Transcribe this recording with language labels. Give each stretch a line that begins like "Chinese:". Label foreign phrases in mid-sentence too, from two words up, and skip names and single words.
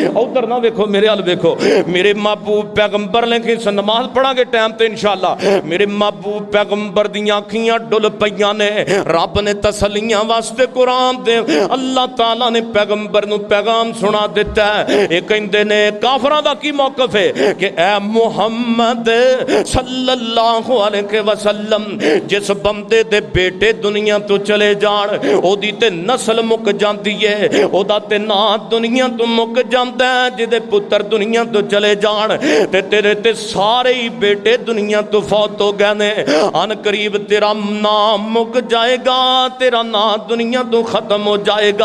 Punjabi: اودھر نا ویکھو میرے حال ویکھو، میرے محبوب پیغمبر نے کہ نماز پڑھانگے ٹائم تے
Arabic: إن شاء الله.
Punjabi: میرے محبوب پیغمبر دیاں اکھیاں ڈل پئیاں نے. رب نے تسلیاں واسطے قرآن دے اللہ تعالیٰ نے پیغمبر نوں پیغام سنا دتا اے. ایہ کہندے نے کافراں دا کی موقف اے کہ اے محمد
Arabic: صلى الله عليه وسلم
Punjabi: جس بندے دے بیٹے دنیا توں چلے جان اوہدی تے نسل مک جاندی اے، اوہدا تے ناں دنیا توں مک جاندا اے. جہدے پتر دنیا توں چلے جان تے تیرے تے سارے ای بیٹے دنیا توں فوت ہو گئے نے. عنقریب تیرا نام مک جائے گا، تیرا نام دنیا توں ختم ہو جائے گا.